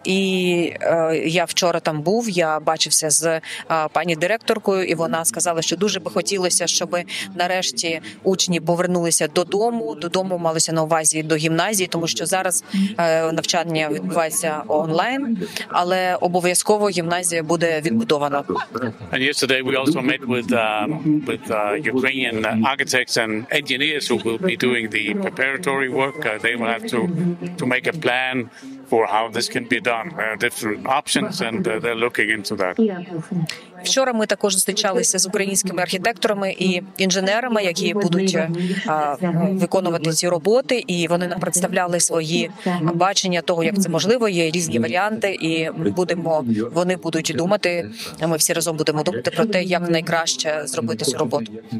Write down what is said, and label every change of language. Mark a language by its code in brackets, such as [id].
[uk] І я вчора там був, я бачився з пані директоркою, і вона сказала, що дуже би хотілося, щоб нарешті учні повернулися додому, малося на увазі до гімназії, тому що зараз навчання відбувається онлайн, але обов'язково гімназія буде відбудована. [en] And yesterday we also met with Ukrainian architects and engineers who will be doing the preparatory work. They will have to make a plan for how this can be done. There are different options, and they're looking into that. [uk] Вчора ми також зустрічалися з українськими архітекторами і інженерами, які будуть виконувати ці роботи, і вони нам представляли свої бачення того, як це можливо. Є різні варіанти, і вони будуть думати, ми всі разом будемо думати про те, як найкраще зробити цю роботу.